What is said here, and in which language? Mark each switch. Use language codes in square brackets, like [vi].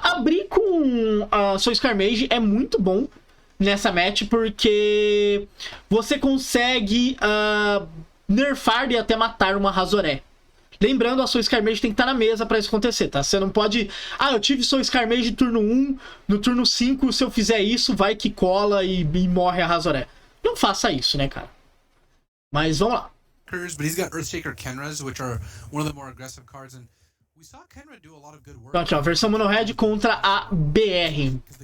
[pt] Abrir com a Soul Scarmage é muito bom nessa match, porque você consegue nerfar e até matar uma Razoré. Lembrando, a Soul Scarmage tem que estar na mesa pra isso acontecer, tá? Você não pode... eu tive Soul Scarmage turno 1, no turno 5, se eu fizer isso, vai que cola e morre a Razoré. Não faça isso, né, cara? Mas vamos lá. [en] But he's got Earthshaker Kenras, which are one of the more aggressive cards, and we saw Kenra do a lot of good work. [pt] Então, aqui, ó, versão mono red contra a BR.